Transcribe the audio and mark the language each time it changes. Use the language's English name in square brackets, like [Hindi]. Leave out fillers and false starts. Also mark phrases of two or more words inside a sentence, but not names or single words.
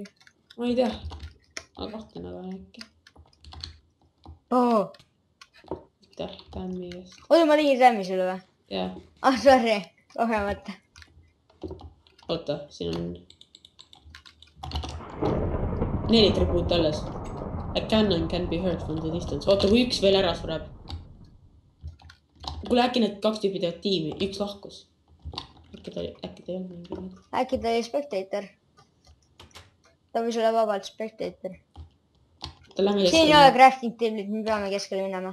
[Estonian] Ma ei tea. Ma kahtlen aga äkki. Aitäh, tämmi eest. Oota, ma tegin tämmi sulle või? Jah. Sorry. Kogemata. Oota, siin on 4 tribuut alles. [English] A cannon can be heard from the distance. [Estonian] Oota, kui üks veel ära sureb. Kuule, äkki need 2 tüüpi teevad tiimi. Üks lahkus. Äkki ta ei olnud mingi. Äkki ta oli spectator. Ta võis olla vabalt spectator. Siin ei ole [English] crafting table'id, [Estonian] me peame keskele minema.